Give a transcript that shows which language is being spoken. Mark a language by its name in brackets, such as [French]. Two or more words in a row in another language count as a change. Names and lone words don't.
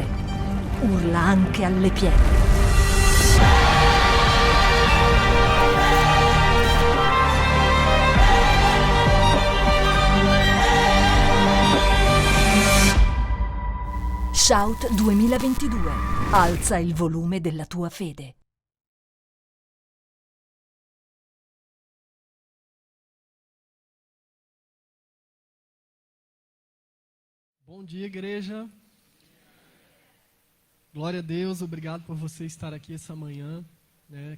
[Italian] Urla anche alle pietre. Shout 2022. Alza il volume della tua fede. [Portuguese] Bom dia, igreja. Glória a Deus, obrigado por você estar aqui essa manhã, né?